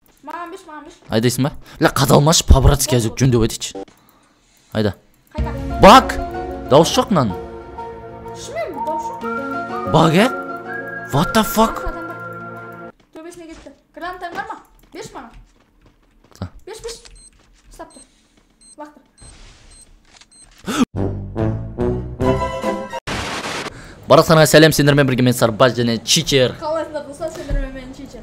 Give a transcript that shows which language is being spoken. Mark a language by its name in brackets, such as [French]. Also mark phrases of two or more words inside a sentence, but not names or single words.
[Kazakh] Маған беш. Айдайсың ба? Бля, қадалмашы, по-братски әзік жөндеп айтайыншы. Айда. Қайда? Баг! Дауыс жоқ мынаның. Шымен, дауыс жоқ. Баг, е? [English] What the fuck? [Kazakh] Төбесіне кетті. Гранатаң бар ма? Беш маған. Беш. Ұстап тұр. Лақтыр. Барлықтарыңа сәлем, сендермен бірге мен Сарбаз және Читер. Қалайсыңдар достар, сендермен мен Читер.